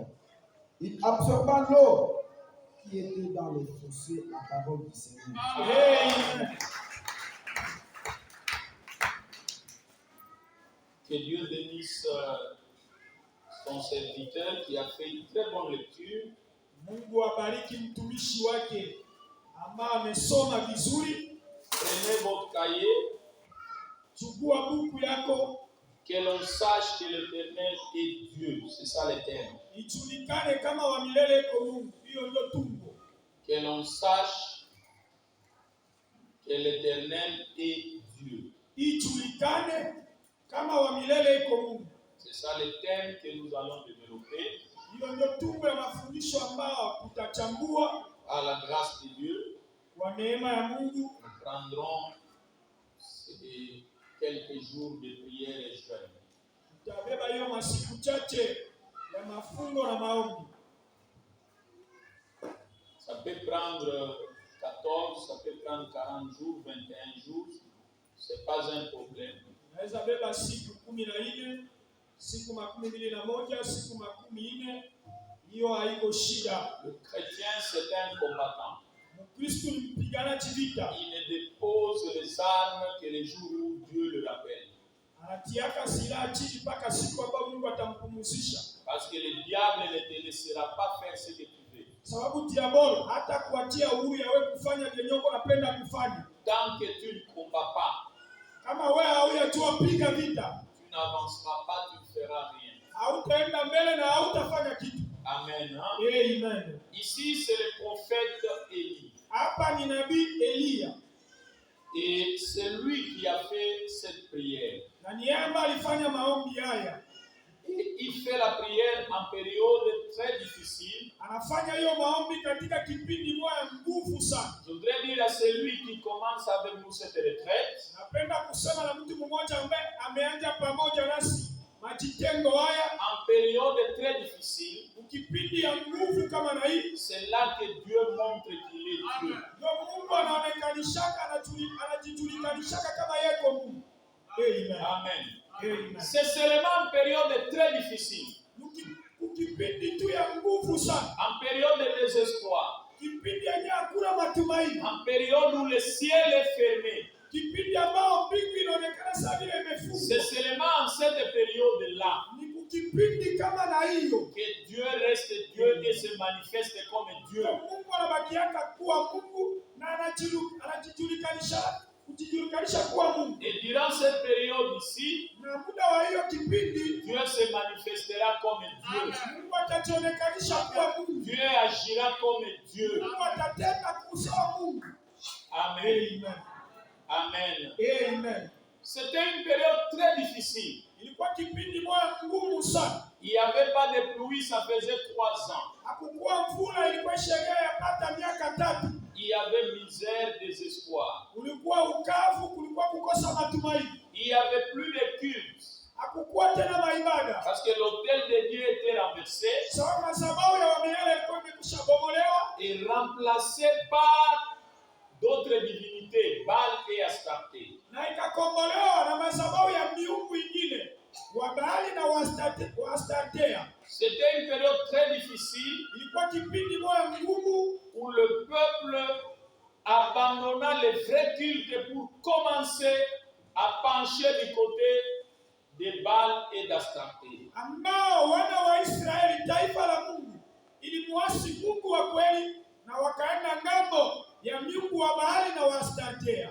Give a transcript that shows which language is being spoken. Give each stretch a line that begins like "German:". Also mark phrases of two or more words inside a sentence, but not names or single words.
French: Il absorba l'eau qui était dans les fossés, la parole du Seigneur. Amen. Que Dieu bénisse son serviteur qui a fait une très bonne lecture.
Swahili: Mungu abariki mtumishi wake ambaye amesoma vizuri.
French: Prenez votre cahier.
Swahili: Chukua buku yako.
French: Que l'on sache que l'Éternel est Dieu. C'est ça le terme.
Swahili: Ijulikane kama wa milele iko Mungu. Hiyo ndio tumbo.
French: Que l'on sache que l'Éternel est Dieu.
Swahili: Ijulikane kama wa milele iko Mungu.
French: C'est ça le thème que nous allons développer.
Swahili: Hiyo ndio tumbo ya mafundisho ambao tutachambua.
French: À la grâce de Dieu,
Swahili: Kwa neema ya Mungu
French: nous prendrons quelques jours de prière et jeûne.
Swahili: tutabeba hiyo masiku chache ya mafungo na maombi.
French: Ça peut prendre 14, ça peut prendre 40 jours, 21 jours. C'est pas un problème.
Swahili: Naweza beba siku 14, siku 21, siku 14. Hiyo haiko shida.
French: Le chrétien, c'est un combattant.
Swahili: Mkristo ni mpiganaji vita.
French: Il ne dépose les armes que les jours où Dieu le rappelle.
Swahili: Anatiaka silaha chini mpaka siku ambayo Mungu atampumzisha.
French: Parce que le diable ne te laissera pas faire ce que tu veux.
Swahili: Sababu diabolo hata kuachia uhuru ya wewe kufanya kenye unapenda kufanya.
French: Tant que tu ne combats pas,
Swahili: Kama wewe haujajua piga vita,
French: tu n'avanceras pas, tu ne feras rien.
Swahili: hautaenda mbele na hautafanya kitu. Amen. Amen.
French: Ici, c'est le prophète Élie.
Swahili: Hapa nina nabii Eliya.
French: Et c'est lui qui a fait cette prière.
Swahili: Na ni yeye ambaye alifanya maombi haya.
French: Et il fait la prière en période très difficile.
Swahili: Anafanya hiyo maombi katika kipindi moja nguvu sana.
French: Je voudrais dire à celui qui commence avec nous cette retraite.
Swahili: Napenda kusema na mtu mmoja ambaye ameanza pamoja nasi majitengo haya
French: En période très difficile.
Swahili: Kipindi ya nguvu kama na hii.
French: C'est là que Dieu montre qu'il est Dieu.
Swahili: Ndio Mungu anaonekanishaka, anajijulikanishaka kama yeye Mungu. Amen. Amen. Amen.
French: C'est seulement en période très difficile.
Swahili: Kipindi tu ya nguvu sana.
French: En période de désespoir.
Swahili: Kipindi yenye hakuna matumaini.
French: En période où le ciel est fermé.
Swahili: Kipindi ambao mbingu inaonekana sasa vile imefungwa.
French: C'est seulement en cette période-là
Swahili: kipindi kama na hiyo
French: que Dieu reste Dieu et se manifeste comme Dieu.
Swahili: Mungu anabakiaka kuwa Mungu na anajijulisha kuwa Mungu.
French: Et durant cette période ici,
Swahili: na muda wa hiyo kipindi
French: Dieu se manifestera comme Dieu.
Swahili: Mungu atajionekanisha kuwa Mungu.
French: Dieu agira comme Dieu.
Swahili: Mungu atatenda kusawa Mungu. Amen. Amen. Amen. Amen.
French: C'était une période très difficile.
Swahili: Ilikuwa kipindi moja ngumu sana.
French: Il n'y avait pas de pluie, ça faisait 3 ans.
Swahili: Hakukuwa mvula, ilikuwa sheria yapata miaka 3.
French: Il y avait misère, désespoir.
Swahili: Kulikuwa ukavu, kulikuwa kukosa matumaini.
French: Il n'y avait plus de culte.
Swahili: Hakukuwa tena maibada.
French: Parce que l'autel de Dieu était renversé.
Swahili: Sawa madhabahu ya Wamiele ilikuwa imeshabomolewa
French: et remplacé par d'autres divinités, Baal et Astarté.
Swahili: Na ikakombolewa na madhabahu ya miungu ingine, wa Baali na wa Astartea.
French: C'était une période très difficile
Swahili: Ilikuwa kipindi moja ngumu
French: où le peuple abandonna le vrai culte pour commencer à pencher du côté de Baal et d'Astarté.
Swahili: Ambao wana wa Israeli, taifa la Mungu, ilimuasi Mungu wa kweli na wakaenda ngambo ya miungu wa Baali na wa Astartea.